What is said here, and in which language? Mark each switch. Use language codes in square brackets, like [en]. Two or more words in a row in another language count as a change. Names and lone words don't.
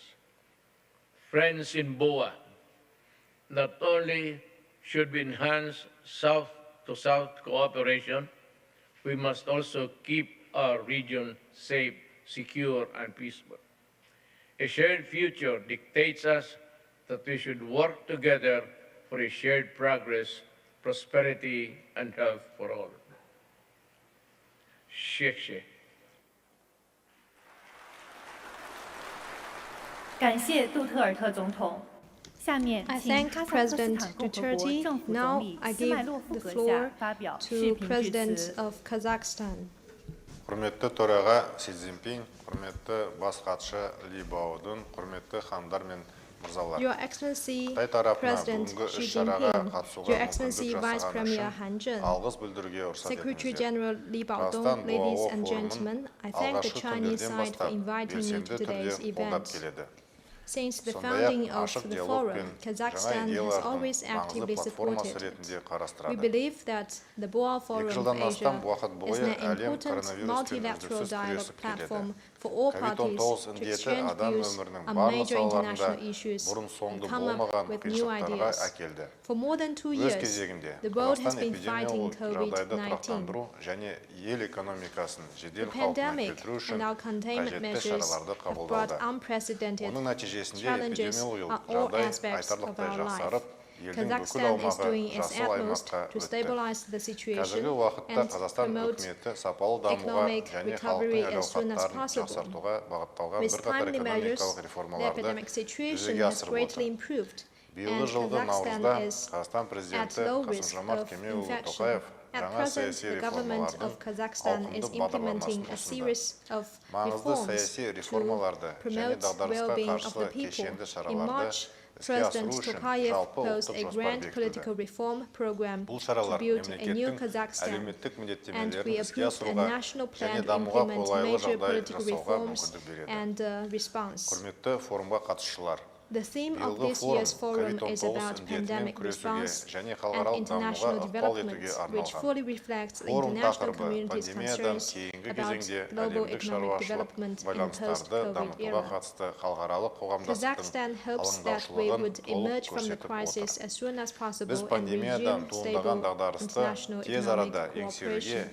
[en] Friends in BOA, not only should we enhance South-to-South cooperation, we must also keep our region safe, secure, and peaceful. A shared future dictates us that we should work together for a shared progress, prosperity, and health for all. Shekhe. [zh] 感谢杜特尔特总统。下面 [en] I [zh] 请 [en] thank [zh] 哈萨克斯 [en] President [zh] 坦共和国 [en] Duterte. [zh] 政府 [en] Now [zh] 总理 [en] I [zh] 斯麦 [en] give [zh] 洛夫 [en] the [zh] 阁下 [en] floor [zh] 发表 [en] to [zh] 视频致 [en] President [zh] 辞。 [en] of Kazakhstan. [kk] Құрметті төраға Си Цзиньпин, құрметті бас хатшы Ли Баодың, құрметті хандар мен мырзалар. [en] Your Excellency [kk] Қытай тарапына [en] President [kk] бүгінгі [en] Xi [kk] іс-шараға [en] Jinping, [kk] қатысуға [en] Your Excellency [kk] мүмкіндік [en] Vice [kk] жасаған [en] Premier [kk] үшін [en] Han Zheng, [kk] алғыс білдіруге рұқсат [en] Secretary [kk] етіңіздер. [en] General Li Baodong, [kk] Қазақстан [en] ladies [kk] БОАО [en] and [kk] форумын [en] gentlemen, I thank the [kk] алғашқы [en] Chinese [kk] күндерден [en] side for [kk] бастап [en] inviting me [kk] белсенді [en] to [kk] түрде [en] today's [kk] қолдап [en] event. [kk] келеді. [en] Since the [kk] Сондай-ақ [en] founding of [kk] ашық [en] the [kk] диалог [en] forum, [kk] пен жаңа [en] Kazakhstan has [kk] идеялардың [en] always [kk] маңызды [en] actively [kk] платформасы [en] supported [kk] ретінде [en] it. We [kk] қарастырады. [en] believe that the Boao [kk] 2 [en] Forum of [kk] жылдан астам [en] Asia [kk] уақыт [en] is [kk] бойы [en] an [kk] әлем [en] important [kk] коронавируспен [en] multilateral [kk] үздіксіз [en] dialogue [kk] күресіп келеді. [en] platform for all parties [kk] COVID-19 [en] to [kk] індеті [en] exchange [kk] адам [en] views [kk] өмірінің [en] on [kk] барлық [en] major [kk] салаларында [en] international issues [kk] бұрын [en] and [kk] соңды [en] come up [kk] болмаған [en] with new [kk] қиыншылықтарға [en] ideas. [kk] әкелді. [en] For more than 2 [kk] Өз [en] years, [kk] кезегінде, [en] the world has [kk] Қазақстан [en] been fighting [kk] эпидемиологиялық жағдайды [en] COVID-19. [kk] тұрақтандыру және ел экономикасын [en] The [kk] жедел қалпына [en] pandemic [kk] келтіру үшін [en] and our containment [kk] қажетті [en] measures [kk] шараларды [en] have brought [kk] қабылдауда. [en] unprecedented [kk] Оның нәтижесінде [en] challenges on [kk] эпидемиологиялық [en] all [kk] жағдай [en] aspects of [kk] айтарлықтай [en] our life. [kk] жақсарып, елдің бүкіл [en] Kazakhstan is [kk] аумағы [en] doing its [kk] жасыл [en] utmost [kk] аймаққа [en] to [kk] өтті. [en] stabilize the situation [kk] Қазіргі уақытта [en] and [kk] Қазақстан [en] promote [kk] үкіметі сапалы дамуға [en] economic [kk] және [en] recovery [kk] халықтың [en] as soon as [kk] әл-ауқаттарын [en] possible. [kk] жақсартуға бағытталған [en] With [kk] бірқатар [en] timely measures, [kk] экономикалық [en] the [kk] реформаларды [en] epidemic situation [kk] жүзеге [en] has [kk] асырып [en] greatly [kk] отыр. [en] improved, [kk] Биылғы [en] and [kk] жылғы [en] Kazakhstan [kk] наурызда [en] is [kk] Қазақстан [en] at [kk] президенті [en] low [kk] Қасым [en] risk [kk] Жомарт [en] of [kk] Кемелұлы [en] infection. [kk] Тоқаев [en] At [kk] жаңа [en] present, [kk] саяси [en] the government [kk] реформалардың [en] of Kazakhstan is [kk] ауқымды [en] implementing [kk] бағдарламасын [en] a [kk] ұсынды. [en] series of [kk] Маңызды [en] reforms [kk] саяси [en] to [kk] реформаларды және [en] promote [kk] дағдарысқа [en] well-being of [kk] қарсы [en] the people. [kk] кешенді [en] In [kk] шараларды [en] March, [kk] іске [en] President [kk] асыру үшін [en] Tokayev [kk] жалпы [en] proposed [kk] ұлттық [en] a [kk] жоспар [en] grand [kk] бекітілді. [en] political reform program [kk] Бұл [en] to [kk] шаралар [en] build a new [kk] мемлекеттің [en] Kazakhstan, [kk] әлеуметтік [en] and we [kk] міндеттемелерін іске [en] approved a [kk] асыруға [en] national plan [kk] және [en] to [kk] дамуға [en] implement [kk] қолайлы [en] major [kk] жағдай [en] political [kk] жасауға [en] reforms [kk] мүмкіндік береді. [en] and response. [kk] Құрметті форумға қатысушылар, [en] The theme of this year's forum is about pandemic response and international development, which fully reflects the international community's concerns about global economic development in the post-COVID era. Kazakhstan hopes that we would emerge from the crisis as soon as possible and resume stable international economic cooperation.